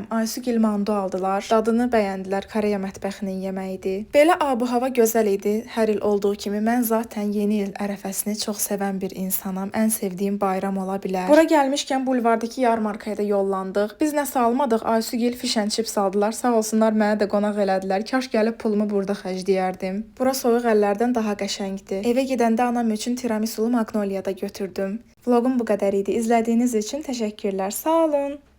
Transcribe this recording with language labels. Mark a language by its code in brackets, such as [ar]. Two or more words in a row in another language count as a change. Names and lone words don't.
[az] Aysu gil mando aldılar. Dadını bəyəndilər. Koreya mətbəxinin yeməyidir. Belə ab-hava gözəl idi. Hər il olduğu kimi mən zaten yeni il ərəfəsini çox sevən bir insanam. Ən sevdiyim bayram ola bilər. Bura gəlmişkən bulvardakı yarmarkaya da yollandıq. Biz nəsə almadıq. Aysu gil [en] fish and chips [az] aldılar. Sağ olsunlar mənə də qonaq elədilər. Kaş gəlib pulumu burada xərcləyərdim. Bura soyuq əllərdən daha qəşəngdir. Evə gedəndə anam üçün tiramisulu Magnolia da götürdüm. Vloqum bu qədər idi. İzlədiyiniz üçün təşəkkürlər. Sağ olun.